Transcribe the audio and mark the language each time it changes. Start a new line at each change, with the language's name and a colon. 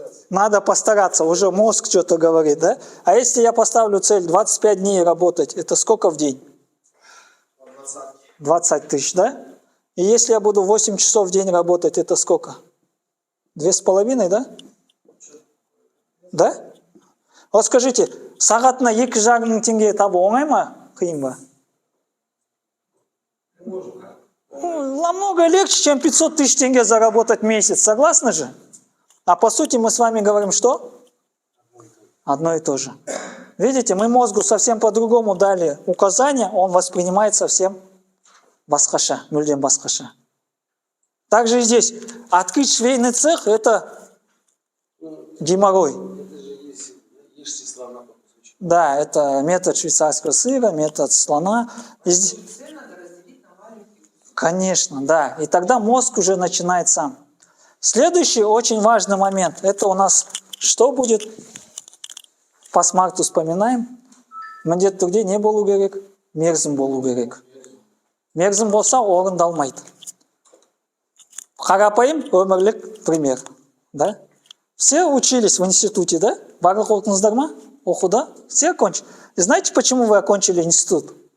Russian: Надо постараться, уже мозг что-то говорит, да? А если я поставлю цель 25 дней работать, это сколько в день? 20 тысяч, да? И если я буду 8 часов в день работать, это сколько? 2,5, да? Да? Вот скажите,
Kazakh: сағатына 2,5 мың теңге табу оңай ма, қиын ба?
Russian: Намного легче, чем 500 000 тенге заработать в месяц, согласны же? А по сути мы с вами говорим что? Одно и то же. Видите, мы мозгу совсем по-другому дали указания, он воспринимает совсем
Kazakh: басқаша, мүлдем басқаша.
Russian: Также и здесь. Открыть швейный цех – это геморрой. Да, это метод швейцарского сыра, метод слона. Конечно, да. И тогда мозг уже начинает сам. Следующий очень важный момент. Это у нас что будет? По смарту вспоминаем.
Kazakh: Міндетті түрде не болу керек? Мерзім болу керек. Мерзім болса орындалмайды. Қарапайым өмірлік пример.
Russian: Да? Все учились в институте, да?
Kazakh: Барлық оқыңыздар ма? Оқуда?
Russian: Все окончили. И знаете, почему вы окончили институт?